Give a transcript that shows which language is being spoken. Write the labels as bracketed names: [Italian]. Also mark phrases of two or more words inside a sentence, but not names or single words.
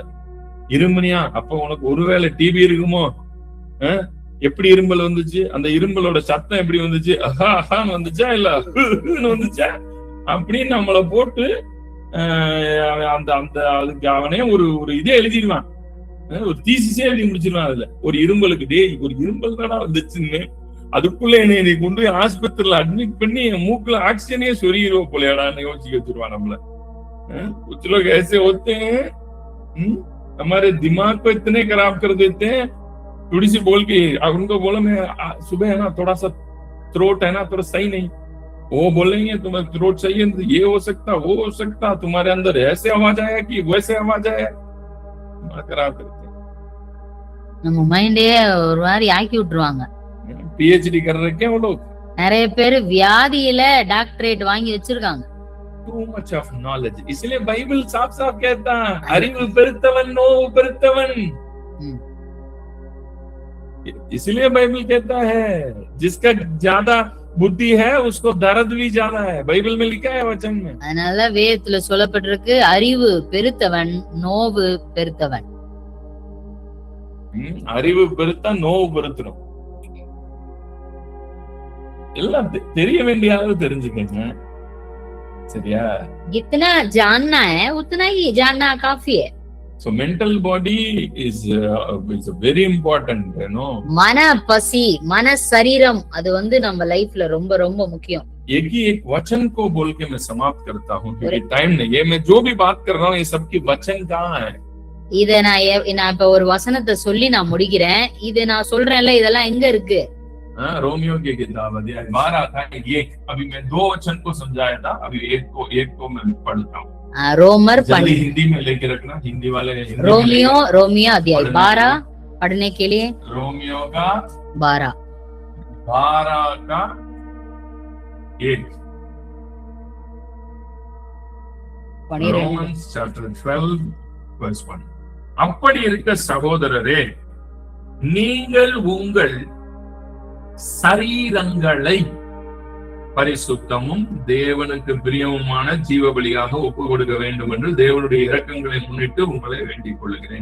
[Tamil] இருமுனியா, அப்ப உனக்கு ஒருவேளை டிபி இருக்குமோ, எப்படி இரும்பல் வந்துச்சு, அந்த இரும்பலோட சத்தம் எப்படி வந்துச்சு, அஹா அஹான்னு வந்துச்சா இல்ல வந்துச்சா அப்படின்னு நம்மள போட்டு அந்த அந்த அதுக்கு அவனே ஒரு இதே எழுதிடுவான், ஒரு தீசிஸே எழுதி முடிச்சிருவான். அதுல ஒரு இரும்பலுக்கு ஒரு இரும்பல் தானா வந்துச்சுன்னு அதுக்குள்ள என்னை கொண்டு போய் ஆஸ்பத்திரியில அட்மிட் பண்ணி என் மூக்குல ஆக்சிஜனே சொருகிடுவோம் போலையாடான்னு யோசிக்க வச்சிருவான் நம்மள. [Hindi] कुछ लोग ऐसे होते हैं, हमारे दिमाग को इतने खराब कर देते हैं, थोड़ी सी बोल के उनको बोलो मैं सुबह है ना थोड़ा सा थ्रोट है ना थोड़ा सही नहीं, वो बोलेंगे तुम्हारा थ्रोट सही है, ये हो सकता वो हो सकता, तुम्हारे अंदर ऐसे आवाज आया कि वैसे आवाज आया, खराब करते हैं. [Tamil] நம்ம மைண்டே ஒரு மாதிரி ஆக்கி விட்டுருவாங்க. [Hindi] PhD कर रहे क्या वो लोग? [Tamil] நிறைய பேர் வியாதியில டாக்டரேட் வாங்கி வச்சிருக்காங்க. [English] Too much of knowledge. [Hindi] इसलिए बाइबल साफ साफ कहता है [Tamil] அறிவு பெருத்தவன் நோவு பெருத்தவன். [Hindi] इसलिए बाइबल कहता है जिसका ज्यादा बुद्धि है उसको दर्द भी ज्यादा है. बाइबल में लिखा है वचन में. [Tamil] அதனால வேதத்துல சொல்லப்பட்டிருக்கு அறிவு பெருத்தவன் நோவு பெருத்தவன். அறிவு பெருத்தா நோவு பெருத்தணும். எல்லாம் தெரிய வேண்டிய அளவு தெரிஞ்சுக்கங்க. சரியா? [Hindi] जितना जानना है उतना ही जानना काफी है. [English] So mental body is very important, you know. [Tamil] மன பசி மன சரீரம் அது வந்து நம்ம லைஃப்ல ரொம்ப ரொம்ப முக்கியம். [Hindi] एक ही एक वचन को बोल के मैं समाप्त करता हूँ क्योंकि टाइम नहीं है. मैं जो भी बात कर रहा हूँ ये सबकी वचन कहाँ है? [Tamil] இத நான் இப்ப ஒரு வசனத்தை சொல்லி நான் முடிக்கிறேன். இது நான் சொல்றேன்ல இதெல்லாம் எங்க இருக்கு? [Hindi] रोमियो की किताब अध्याय 12 था 1. अभी मैं 2 वचन को समझाया था. अभी एक को मैं पढ़ता हूँ. रोमर हिंदी में लेके रखना. हिंदी वाले रोमियो अध्याय 12 पढ़ने के लिए. रोमियो का 12 का 1. [English] Romans chapter 12 verse 1. [Tamil] அப்படி இருக்க சகோதரரே, நீங்கள் உங்கள் சரீரங்களை பரிசுத்தமும் தேவனுக்கு பிரியமுமான ஜீவ பலியாக ஒப்பு கொடுக்க வேண்டும் என்று தேவனுடைய இரக்கங்களை முன்னிட்டு உங்களை வேண்டிக் கொள்கிறேன்.